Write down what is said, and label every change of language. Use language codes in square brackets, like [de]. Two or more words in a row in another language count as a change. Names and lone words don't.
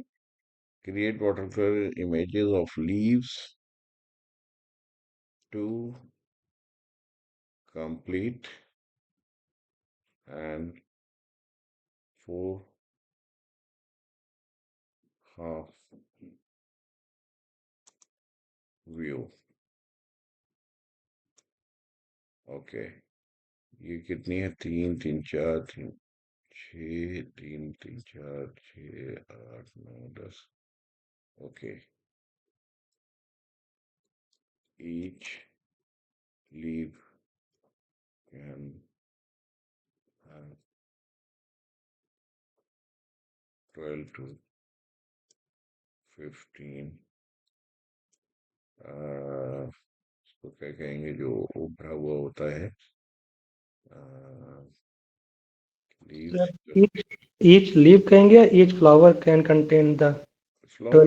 [en] Create water color images of leaves to complete and four half view. [hi] ओके, ये कितनी है? तीन तीन चार तीन छ, तीन तीन चार छ, आठ नौ 10। ओके, [en] each leaf can have 12 to 15 [hi] इसको क्या कहेंगे जो उभरा हुआ होता है, लीव्स। [en] Each leaf [hi] कहेंगे या [en] Each flower can contain the फ्लावर,